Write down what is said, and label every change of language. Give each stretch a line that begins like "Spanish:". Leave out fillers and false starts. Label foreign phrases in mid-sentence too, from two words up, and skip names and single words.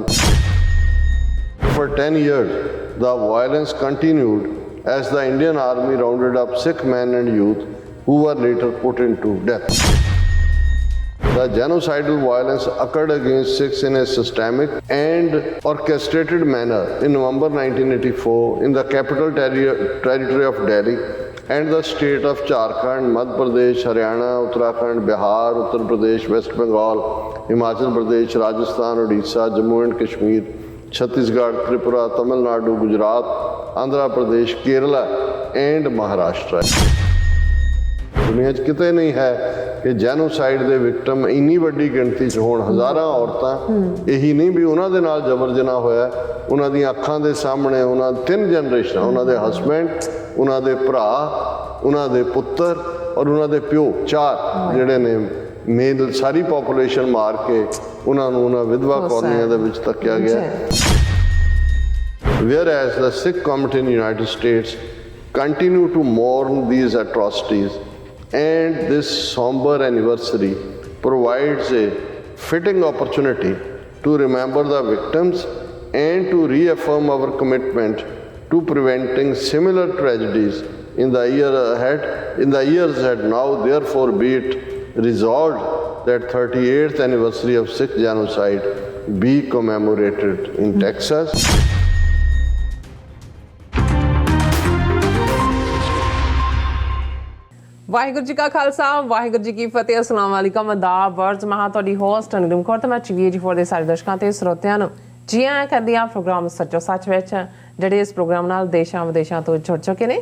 English: For 10 years, the violence continued as the Indian army rounded up Sikh men and youth who were later put into death. The genocidal violence occurred against Sikhs in a systemic and orchestrated manner in November 1984 in the capital territory of Delhi and the state of Jharkhand, Madhya Pradesh, Haryana, Uttarakhand, Bihar, Uttar Pradesh, West Bengal, Himachal Pradesh, Rajasthan, Odisha, Jammu and Kashmir, Chhattisgarh, Tripura, Tamil Nadu, Gujarat, Andhra Pradesh, Kerala and Maharashtra.
Punjabi: ਦੁਨੀਆ 'ਚ ਕਿਤੇ ਨਹੀਂ ਹੈ ਕਿ ਜੈਨੋਸਾਈਡ ਦੇ ਵਿਕਟਮ ਇੰਨੀ ਵੱਡੀ ਗਿਣਤੀ 'ਚ ਹੋਣ। ਹਜ਼ਾਰਾਂ ਔਰਤਾਂ, ਇਹੀ ਨਹੀਂ ਵੀ ਉਹਨਾਂ ਦੇ ਨਾਲ ਜਬਰ ਜਨਾਹ ਹੋਇਆ, ਉਹਨਾਂ ਦੀਆਂ ਅੱਖਾਂ ਦੇ ਸਾਹਮਣੇ ਉਹਨਾਂ 3 ਜਨਰੇਸ਼ਨਾਂ, ਉਹਨਾਂ ਦੇ ਹਸਬੈਂਡ, ਉਹਨਾਂ ਦੇ ਭਰਾ, ਉਹਨਾਂ ਦੇ ਪੁੱਤਰ ਔਰ ਉਹਨਾਂ ਦੇ ਪਿਓ, 4 ਜਿਹੜੇ ਨੇ ਮੇਨ ਸਾਰੀ ਪਾਪੂਲੇਸ਼ਨ ਮਾਰ ਕੇ ਉਹਨਾਂ ਨੂੰ ਉਹਨਾਂ ਵਿਧਵਾ ਕੌਲੋਨੀਆਂ ਦੇ ਵਿੱਚ ਧੱਕਿਆ ਗਿਆ।
English: Whereas the Sikh community in the United States continue to mourn these atrocities, and this somber anniversary provides a fitting opportunity to remember the victims and to reaffirm our commitment to preventing similar tragedies in the years ahead. Now, therefore, be it resolved that 38th anniversary of Sikh Genocide be commemorated in Texas.
Punjabi: ਵਾਹਿਗੁਰੂ ਜੀ ਕਾ ਖਾਲਸਾ, ਵਾਹਿਗੁਰੂ ਜੀ ਕੀ ਫਤਿਹ।
Arabic: السلام عليكم,
Punjabi: ਆਦਾਬ, ਵਰਜ ਮਹਾਂ ਤੁਹਾਡੀ ਹੋਸਟ ਨਿਲਮ ਕੌਰ ਤੇ ਮੈਂ TV84 ਦੇ ਸਾਰੇ ਦਰਸ਼ਕਾਂ ਤੇ ਸਰੋਤਿਆਂ ਨੂੰ ਜੀ ਆਇਆਂ ਕਰਦੀ ਹਾਂ ਪ੍ਰੋਗਰਾਮ ਸੱਚੋ ਸੱਚ ਵਿੱਚ, ਜਿਹੜੇ ਇਸ ਪ੍ਰੋਗਰਾਮ ਨਾਲ ਦੇਸ਼ਾਂ ਵਿਦੇਸ਼ਾਂ ਤੋਂ ਜੁੜ ਚੁੱਕੇ ਨੇ।